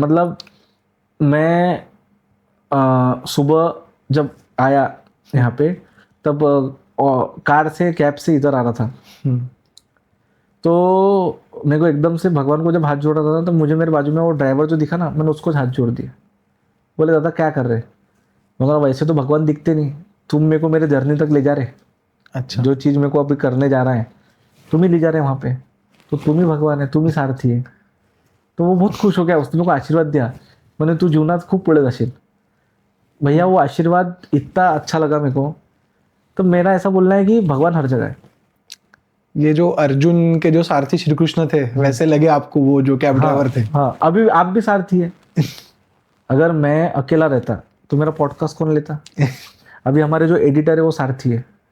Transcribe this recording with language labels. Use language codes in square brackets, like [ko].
[hi] मतलब मैं सुबह जब आया यहाँ पे, तब कार से कैब से इधर आ रहा था, तो मेरे को एकदम से भगवान को जब हाथ जोड़ रहा था, तो मुझे मेरे बाजू में वो ड्राइवर जो दिखा ना, मैंने उसको हाथ जोड़ दिया। बोले दादा क्या कर रहे? मैं बोला वैसे तो भगवान दिखते नहीं, तुम मेरे को मेरे जर्नी तक ले जा रहे। अच्छा। जो चीज़ मेरे को अभी करने जा रहा है तुम ही ले जा रहे हैं वहाँ पे, तो तुम ही भगवान है, तुम ही सारथी है। तो वो बहुत खुश हो गया, उसने मेरे को आशीर्वाद दिया। [mr] मैंने तू जीवनात खूप पुढे जाशील भैया। [hi] वो आशीर्वाद इतना अच्छा लगा मेरे को। तो मेरा ऐसा बोलना है कि भगवान हर जगह है। ये जो अर्जुन के जो सारथी श्री कृष्ण थे, वैसे लगे आपको वो जो कैब ड्राइवर थे? हाँ, अभी आप भी सारथी है। अगर मैं अकेला रहता तो मेरा पॉडकास्ट कौन लेता? अभी हमारे जो एडिटर है वो सारथी है।